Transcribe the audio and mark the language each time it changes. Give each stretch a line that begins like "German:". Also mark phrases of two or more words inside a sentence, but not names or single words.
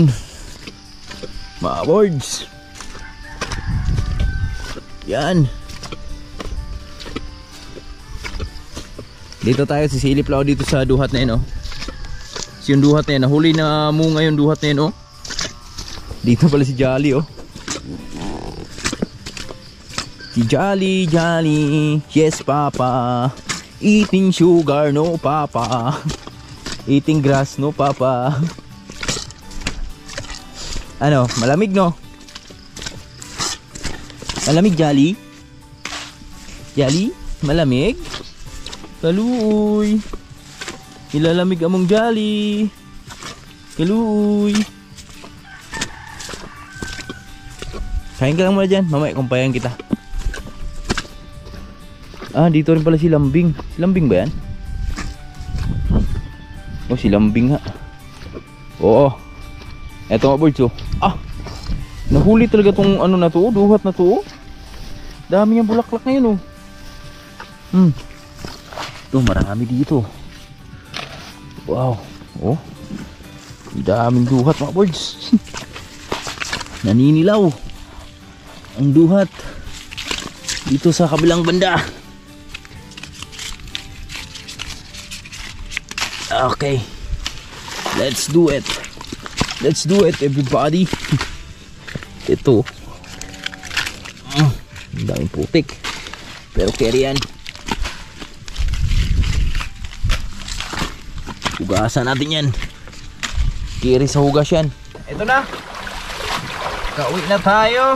Filipino: Mga boards. Yan. Dito tayo, sisilip lang dito sa duhat na yun So, yung duhat na yun, nahuli na munga yung duhat na yun Dito pala si Jolly Si Jolly, Jolly,
English: yes papa. Eating sugar, no papa. Eating grass, no papa.
Filipino: Ano, malamig no? Malamig Jolly? Jolly, malamig?
Cebuano: Kaluoy. Ilalamig among jolly.
Filipino: Kaluy. Kain ka lang muna dyan. Mamaya kumpayan kita. Ah, dito rin pala si Lambing. Si Lambing ba yan? Oh, si Lambing ha. Oo. Eto mga birds oh. Ah! Nahuli talaga tong ano na to, duhat na to. Dami niyang bulaklak ngayon oh. Ito, marami dito. Wow. Oh. Daming duhat mga birds. Naninilaw ang duhat dito sa kabilang banda. Okay.
English: Let's do it. Let's do it everybody.
Filipino: Ito. Ang daming putik. Pero carry yan. Hugasan natin yan. Carry sa hugas yan. Ito na. Kauwi na tayo.